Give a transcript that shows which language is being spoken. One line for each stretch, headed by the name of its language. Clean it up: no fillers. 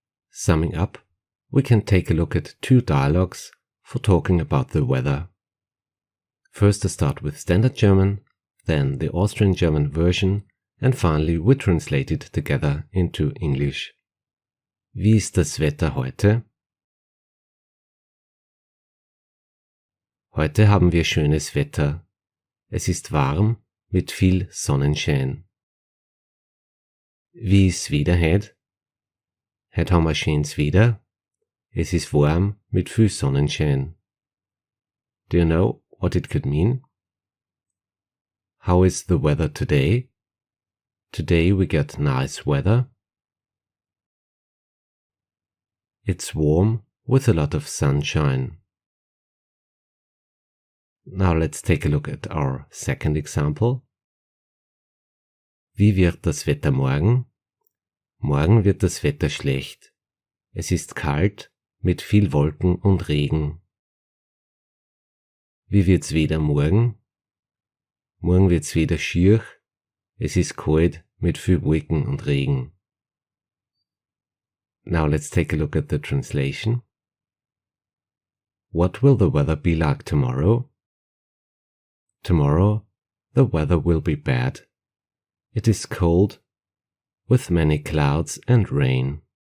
English: Summing up, we can take a look at two dialogues for talking about the weather. First I start with standard German, then the Austrian German version, and finally we translate it together into English.
German: Wie ist das Wetter heute? Heute haben wir schönes Wetter. Es ist warm mit viel Sonnenschein. Wie ist wieder heute? Heute haben wir schönes Wetter. Es ist warm mit viel Sonnenschein.
English: Do you know what it could mean? How is the weather today? Today we got nice weather. It's warm with a lot of sunshine. Now let's take a look at our second example.
German: Wie wird das Wetter morgen? Morgen wird das Wetter schlecht. Es ist kalt mit viel Wolken und Regen. Wie wird's Wetter morgen? Morgen wird's wieder schier. Es ist kalt mit viel Wolken und Regen.
English: Now let's take a look at the translation. What will the weather be like tomorrow? Tomorrow, the weather will be bad. It is cold, with many clouds and rain.